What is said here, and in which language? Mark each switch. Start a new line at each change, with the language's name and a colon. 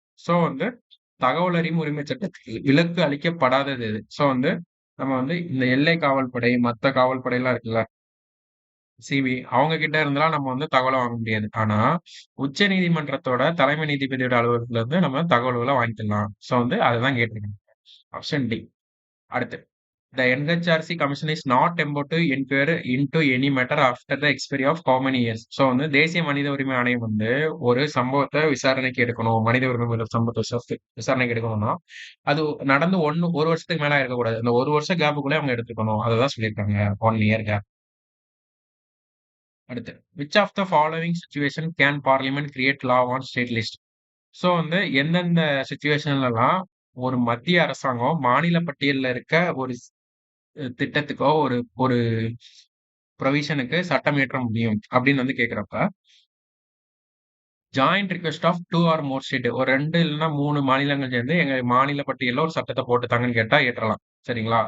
Tamil: So வந்து தகவல் அறியும் உரிமை சட்டத்தில் விலக்கு அளிக்கப்படாதது எது? ஸோ வந்து நம்ம வந்து இந்த எல்லை காவல் படை, மத்த காவல் படையெல்லாம் இருக்குல்ல, சிபி அவங்க கிட்ட இருந்தெல்லாம் நம்ம வந்து தகவல வாங்க முடியாது. ஆனா உச்ச நீதிமன்றத்தோட தலைமை நீதிபதியோட அலுவலகத்துல இருந்து நம்ம தகவல்கள வாங்கிக்கலாம். ஸோ வந்து அததான் கேட்டிருக்காங்க. Option D.
English: அடுத்து the NHRC commission is not empowered to inquire into any matter after the expiry of how many years.
Tamil: So வந்து தேசிய மனித உரிமை ஆணையம் வந்து ஒரு சம்பவத்தை விசாரணைக்கு எடுக்கணும். மனித உரிமை மீறல் சம்பவத்தை விசாரணைக்கு எடுக்கணும்னா, அது நடந்து 1 வருஷத்துக்கு மேல இருக்கக்கூடாது. அந்த 1 வருஷம் கேப்புக்குள்ளே அவங்க எடுத்துக்கணும். அததான் சொல்லியிருக்காங்க. 1 இயர் கேப்.
English: அடுத்து which of the following situation can parliament create law on state list?
Tamil: So வந்து எந்தெந்த சிச்சுவேஷன்லலாம் ஒரு மத்திய அரசாங்கம் மாநில பட்டியல்ல இருக்க ஒரு திட்டத்துக்கோ, ஒரு ஒரு ப்ரொவிஷனுக்கு சட்டம் இயற்ற முடியும் அப்படின்னு வந்து கேட்கிறப்ப,
English: joint request of 2 or more state
Tamil: ஒரு 2 இல்லன்னா 3 மாநிலங்கள் சேர்ந்து எங்க மாநில பட்டியல்ல ஒரு சட்டத்த போட்டுத்தாங்கன்னு கேட்டா இயற்றலாம். சரிங்களா?